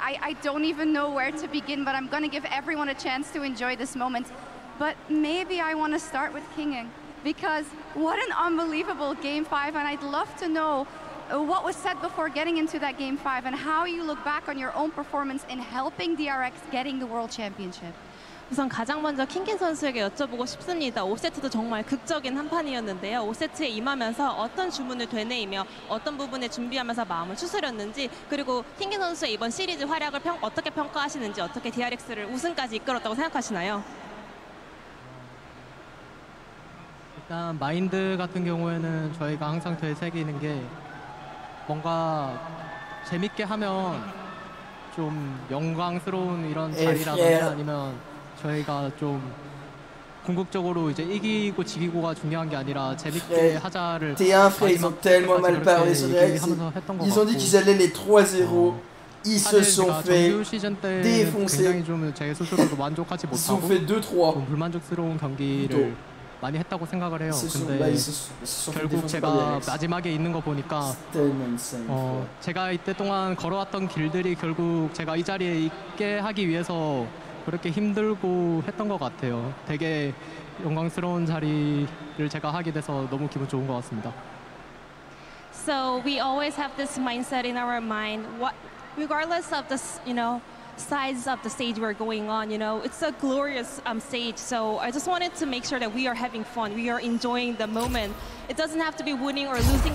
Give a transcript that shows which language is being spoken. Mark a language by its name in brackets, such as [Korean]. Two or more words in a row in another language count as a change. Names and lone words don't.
[English] I don't even know where to begin, but I'm going to give everyone a chance to enjoy this moment. But maybe I want to start with Kinging, because what an unbelievable Game 5, and I'd love to know what was said before getting into that Game 5 and how you look back on your own performance in helping DRX getting the World Championship. [Korean] 우선 가장 먼저 킹긴 선수에게 여쭤보고 싶습니다. 5세트도 정말 극적인 한 판이었는데요. 5세트에 임하면서 어떤 주문을 되뇌이며 어떤 부분에 준비하면서 마음을 추스렸는지, 그리고 킹긴 선수의 이번 시리즈 활약을 어떻게 평가하시는지, 어떻게 DRX를 우승까지 이끌었다고 생각하시나요? 일단 마인드 같은 경우에는 저희가 항상 되새기는 게 뭔가 재밌게 하면 좀 영광스러운 이런 자리라든지 아니면 저희가 좀 궁극적으로 이제 이기고 지기고가 중요한 게 아니라 재밌게 하자를 [French] ils ont tellement mal parlé sur DRX. Ils ont dit qu'ils allaient les 3-0. Ils se sont fait défoncer. [Korean] 제 스스로도 만족하지 [French] Ils se sont fait [Korean] 못하고 [French] 2-3. [Korean] 불만족스러운 경기를 많이 했다고 생각을 해요. 근데 결국 제가 마지막에 있는 거 보니까 제가 이때 동안 걸어왔던 길들이 결국 제가 이 자리에 있게 하기 위해서 그렇게 힘들고 했던 것 같아요. 되게 영광스러운 자리를 제가 하게 돼서 너무 기분 좋은 것 같습니다. [English] So we always have this mindset in our mind, regardless of this, sides of the stage we're going on. You know, it's a glorious stage. So I just wanted to make sure that we are having fun. We are enjoying the moment. It doesn't have to be winning or losing.